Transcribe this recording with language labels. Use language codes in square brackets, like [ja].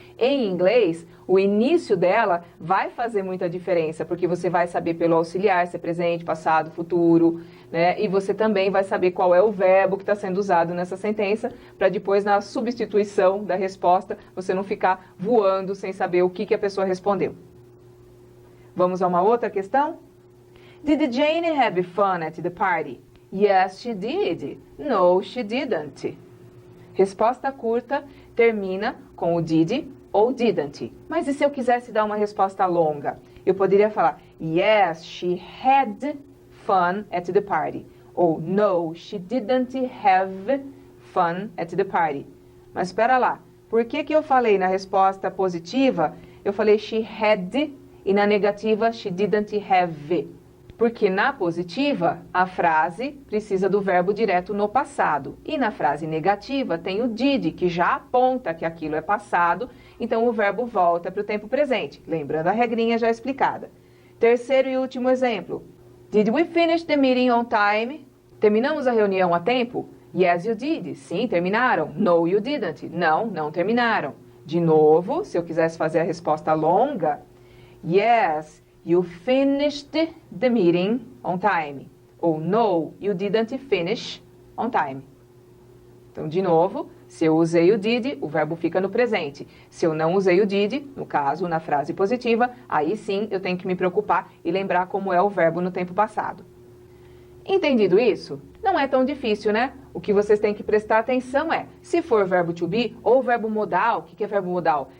[pt] Em inglês, o início dela vai fazer muita diferença, porque você vai saber pelo auxiliar, se é presente, passado, futuro, né? E você também vai saber qual é o verbo que está sendo usado nessa sentença, para depois, na substituição da resposta, você não ficar voando sem saber o que a pessoa respondeu. Vamos a uma outra questão? [en] Did Jane have fun at the party? Yes, she did. No, she didn't. [pt] Resposta curta termina com o did ou didn't. Mas e se eu quisesse dar uma resposta longa? Eu poderia falar, [en] yes, she had fun at the party. Ou, no, she didn't have fun at the party. [pt] Mas espera lá, por que eu falei na resposta positiva, eu falei [en] she had [pt] e na negativa [en] she didn't have? [pt] Porque na positiva, a frase precisa do verbo direto no passado. E na frase negativa tem o did, que já aponta que aquilo é passado, então o verbo volta para o tempo presente, lembrando a regrinha já explicada. Terceiro e último exemplo. [en] Did we finish the meeting on time? [pt] Terminamos a reunião a tempo? [en] Yes, you did. [pt] Sim, terminaram. [en] No, you didn't. [pt] Não, não terminaram. De novo, se eu quisesse fazer a resposta longa, [en] yes, you finished the meeting on time. Ou no, you didn't finish on time. [pt] Então, de novo, se eu usei o did, o verbo fica no presente. Se eu não usei o did, no caso, na frase positiva, aí sim eu tenho que me preocupar e lembrar como é o verbo no tempo passado. Entendido isso? Não é tão difícil, né? O que vocês têm que prestar atenção é, se for verbo to be ou verbo modal, o que é verbo modal?